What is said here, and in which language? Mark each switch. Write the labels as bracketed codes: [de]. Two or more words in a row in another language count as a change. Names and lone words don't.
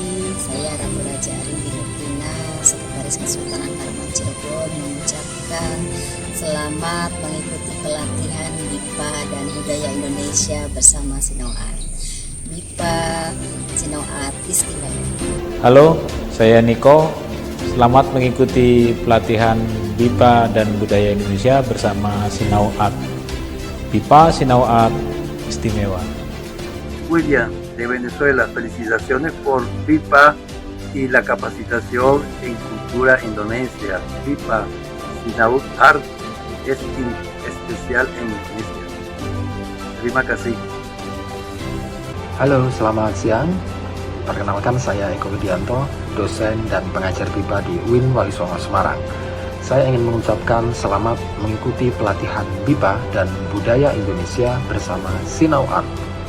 [id] Saya Ratu Raja Arin Bilutina, Sekretaris Kesultanan Karbon Cirebon, mengucapkan selamat mengikuti pelatihan BIPA dan Budaya Indonesia bersama Sinau Art. BIPA Sinau Art Istimewa. Halo, saya Niko. Selamat mengikuti pelatihan BIPA dan Budaya Indonesia bersama Sinau Art. BIPA Sinau Art Istimewa. [es] William de Venezuela, felicitaciones por BIPA y la capacitación en cultura indonesia. BIPA Sinau Art es especial en Indonesia. [id] Terima kasih. Halo, selamat siang. Perkenalkan, saya Eko Widianto, dosen dan pengajar BIPA di UIN Wali Songo Semarang. Saya ingin mengucapkan selamat mengikuti pelatihan BIPA dan Budaya Indonesia bersama Sinau Art.